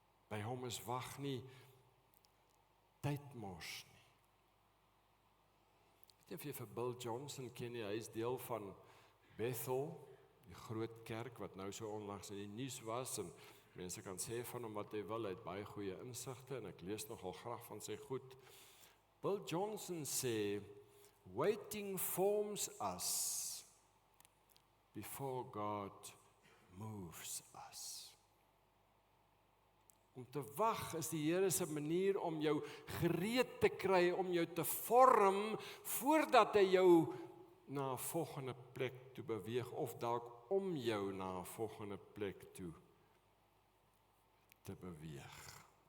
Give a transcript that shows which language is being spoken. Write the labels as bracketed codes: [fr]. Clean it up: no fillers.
[af] By hom is wag nie tydmors nie. Ek weet nie of jy vir Bill Johnson ken nie, hy is deel van Bethel, die groot kerk wat nou so onlangs in die nuus was, en mense kan sê van hom wat hy wil, hy het baie goeie insigte, en ek lees nogal graag van sy goed. [en] Bill Johnson sê, waiting forms us before God moves us. [af] Om te wag is die Here se manier om jou gereed te kry, om jou te vorm, voordat hy jou na 'n volgende plek toe beweeg, of dalk om jou na 'n volgende plek toe te beweeg.